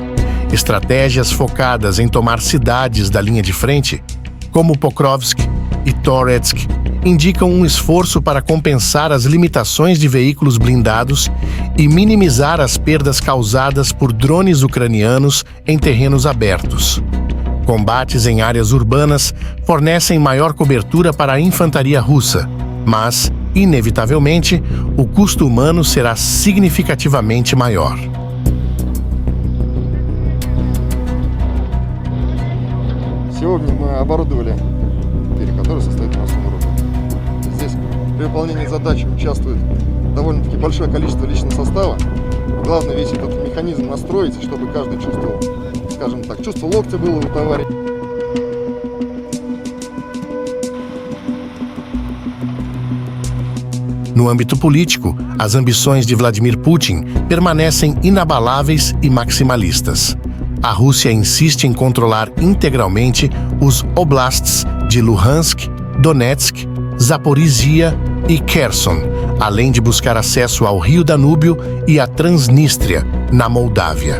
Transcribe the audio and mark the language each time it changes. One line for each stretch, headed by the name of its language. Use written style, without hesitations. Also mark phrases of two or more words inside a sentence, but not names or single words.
Portuguese: Estratégias focadas em tomar cidades da linha de frente, como Pokrovsk e Toretsk, indicam um esforço para compensar as limitações de veículos blindados e minimizar as perdas causadas por drones ucranianos em terrenos abertos. Combates em áreas urbanas fornecem maior cobertura para a infantaria russa, mas, inevitavelmente, o custo humano será significativamente maior.
Russian: Сегодня мы оборудовали лагерь, который состоит на основном роботе. Здесь при выполнении задач участвует довольно-таки большое количество личного состава. Главное весь этот механизм настроить, чтобы каждый чувствовал, скажем так, чувство локтя было у товарища.
Portuguese: No âmbito político, as ambições de Vladimir Putin permanecem inabaláveis e maximalistas. A Rússia insiste em controlar integralmente os oblasts de Luhansk, Donetsk, Zaporizhia e Kherson, além de buscar acesso ao Rio Danúbio e à Transnistria, na Moldávia.